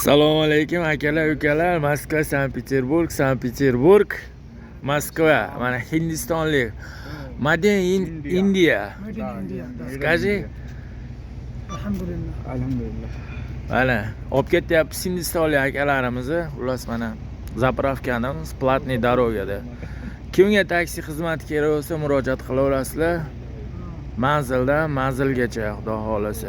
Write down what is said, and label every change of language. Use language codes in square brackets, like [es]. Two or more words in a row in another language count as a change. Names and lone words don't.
[uz] Assalomu alaykum akalar, ukalar. Moskva, Sankt-Peterburg, Moskva. Mana hindistonlik. [en] Made in India. Made in India. [uz] Скажи. Alhamdulillah. Alhamdulillah. Mana, olib ketyapmiz hindistonlik akalarimizni. Xullas mana zapravkamiz [ru] платной дороге. [uz] Kimga taksi xizmati kerak bo'lsa murojaat qilaverasizlar. Manzildan manzilgacha, xudo xolasa.